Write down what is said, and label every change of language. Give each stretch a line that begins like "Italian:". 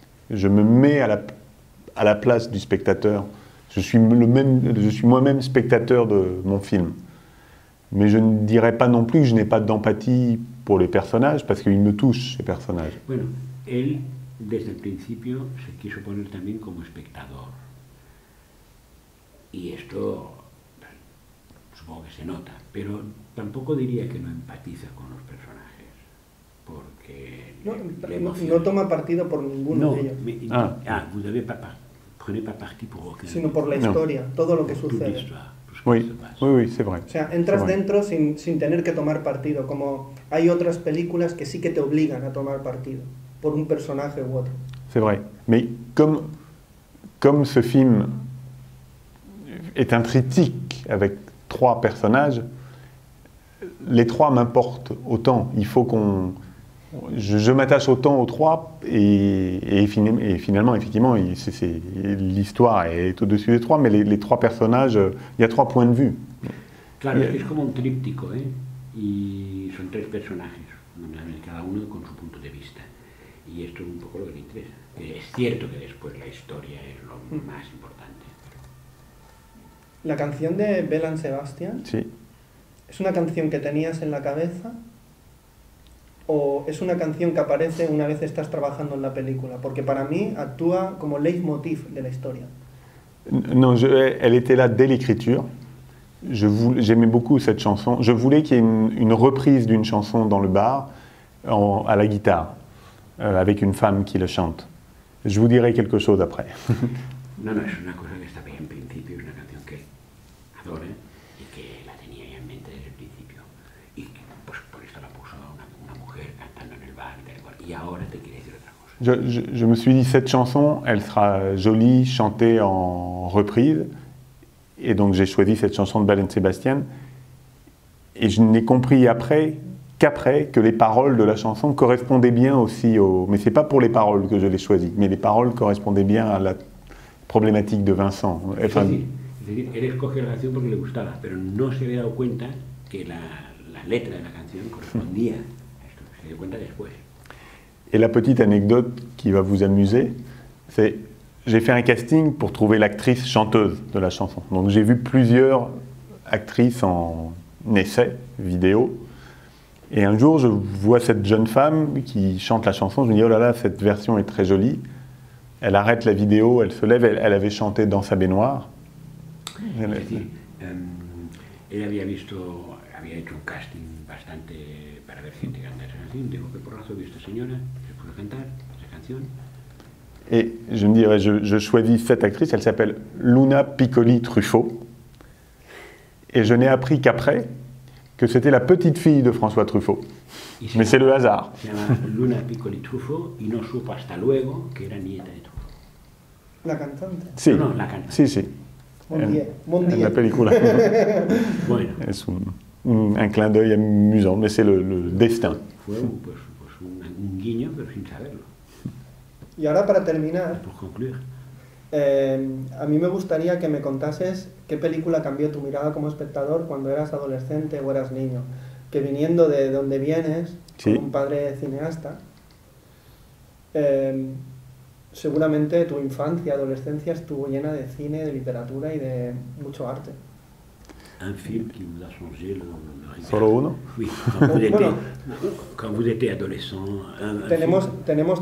French: Je me mets à la place du spectateur. Je suis moi-même spectateur de mon film. Mais je ne dirais pas non plus que je n'ai pas d'empathie pour les personnages, parce qu'ils me touchent, ces personnages.
Spanish: Bueno, él desde el principio se quiso poner también como espectador. Y esto supongo que se nota, pero tampoco diría que no empatiza con los personajes, porque No toma partido por ninguno de ellos.
French: Vous prenez pas parti pour aucun.
Spanish: Sino por la historia, todo lo que sucede.
French: Oui, c'est vrai.
Spanish: O sea, entras dentro sin tener que tomar partido, como hay otras películas que sí que te obligan a tomar partido, por un personaje u otro.
French: C'est vrai. Mais comme ce film est un triptyque avec 3 personnages, les 3 m'importent autant. Il faut je m'attache autant aux 3 et finalement, effectivement, l'histoire est au-dessus des 3, mais les 3 personnages, il y a 3 points de vue.
Spanish: Claro, es que es como un tríptico, ¿eh? Y son 3 personajes, cada uno con su punto de vista. Y esto es un poco lo que le interesa. Es cierto que después la historia es lo más importante. La canción de Belle Sebastian, sí. ¿Es una canción que tenías en la cabeza o es una canción que aparece una vez estás trabajando en la película? Porque para mí actúa como leitmotiv de la historia.
French: Non, elle était là dès l'écriture. j'aimais beaucoup cette chanson. Je voulais qu'il y ait une reprise d'une chanson dans le bar à la guitare, avec une femme qui le chante. Je vous dirai quelque chose après.
Spanish: No, no, es una cosa que estaba ahí en principio, es una canción que adora y que la tenía ya en mente desde el principio. Y pues por esto la puso una mujer cantando en el bar y tal y cual. Y ahora te quiere decir otra cosa.
French: Je me suis dit, cette chanson, elle sera jolie, chantée en reprise. Et donc j'ai choisi cette chanson de Belle et Sébastien. Et je n'ai compris qu'après que les paroles de la chanson correspondaient bien aussi au... Mais c'est pas pour les paroles que je l'ai choisi, mais les paroles correspondaient bien à la problématique de Vincent. Enfin,
Spanish: es decir, él escogió la canción porque le gustaba, pero no se había dado cuenta que la letra de la canción correspondía a esto. Se dio cuenta después.
French: Et la petite anecdote qui va vous amuser, c'est j'ai fait un casting pour trouver l'actrice chanteuse de la chanson. Donc j'ai vu plusieurs actrices en essai vidéo. Et un jour, je vois cette jeune femme qui chante la chanson. Je me dis, oh là là, cette version est très jolie. Elle arrête la vidéo, elle se lève, elle avait chanté dans sa baignoire.
Spanish: Es decir, él había hecho un casting bastante para ver gente cantar esa canción. Dijo que por razón vio esta señora, se puso a cantar esa canción.
French: Et je me dis, ouais, je choisis cette actrice, elle s'appelle Luna Piccoli-Truffaut. Et je n'ai appris qu'après que c'était la petite fille de François Truffaut. Mais c'est le hasard.
Spanish: Se llama Luna Piccoli-Truffaut y no supo hasta luego que era nieta de Truffaut. La cantante. Sí, No, no, la cantante. sí, sí.
Catalan: Bon dia.
Spanish: La película. Bueno,
French: Es un clin d'œil amusant, mais c'est le destin.
Spanish: fue pues un guiño, pero sin saberlo. Y ahora para terminar, Por concluir, a mí me gustaría que me contases qué película cambió tu mirada como espectador cuando eras adolescente o eras niño. Que viniendo de donde vienes, Sí. con un padre cineasta, seguramente tu infancia, adolescencia estuvo llena de cine, de literatura y de mucho arte.
French: un film qui vous a changé le regard.
Spanish: Solo uno?
French: Oui,
Spanish: Bueno.
French: quand vous étiez adolescent, un